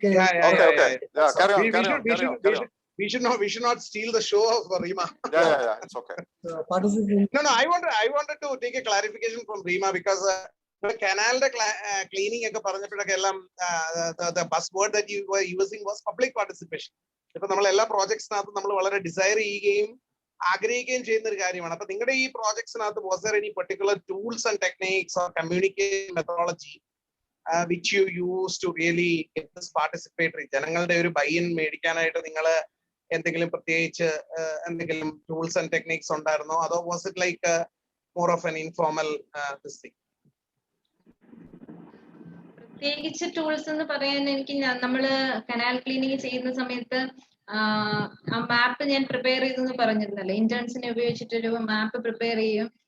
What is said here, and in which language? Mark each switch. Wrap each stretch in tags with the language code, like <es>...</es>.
<en>Okay. Yeah, carry on. We should not steal the show of Rima. Yeah, it's okay. Participants. No, I wanted to take a clarification from Rima because canal's cleaning</en> <ml>ഒക്കെ പറഞ്ഞപ്പോഴൊക്കെ എല്ലാം</ml> <en>the buzzword that you were using was public participation.</en> <ml>ഇപ്പൊ നമ്മൾ എല്ലാ പ്രോജക്ട്സിനകത്തും നമ്മൾ വളരെ Desire ചെയ്യുകയും ആഗ്രഹിക്കുകയും ചെയ്യുന്ന ഒരു കാര്യമാണ്. അപ്പൊ നിങ്ങളുടെ ഈ പ്രോജക്ട്സിനകത്ത്</ml> <en>was there any particular tools and techniques or communication methodology which you use to really get this participatory?</en> <ml>ജനങ്ങളുടെ ഒരു ബൈ-ഇൻ മേടിക്കാനായിട്ട് നിങ്ങൾ എന്തെങ്കിലും പ്രത്യേകിച്ച് എന്തെങ്കിലും ടൂൾസ് ആൻഡ് ടെക്നിക്സ് ഉണ്ടായിരുന്നോ, അതോ</ml> <en>Was it like more of an informal this thing?</en> <ml>പ്രത്യേകിച്ച് ടൂൾസ് എന്ന് പറയാൻ എനിക്ക് നമ്മള് കനാൽ ക്ലീനിങ് ചെയ്യുന്ന സമയത്ത് ആ മാപ്പ് ഞാൻ പ്രിപ്പയർ ചെയ്തെന്ന് പറഞ്ഞിരുന്നല്ലോ, ഇന്റേൺസിനെ ഉപയോഗിച്ചിട്ടൊരു മാപ്പ് പ്രിപ്പയർ ചെയ്യും.</ml>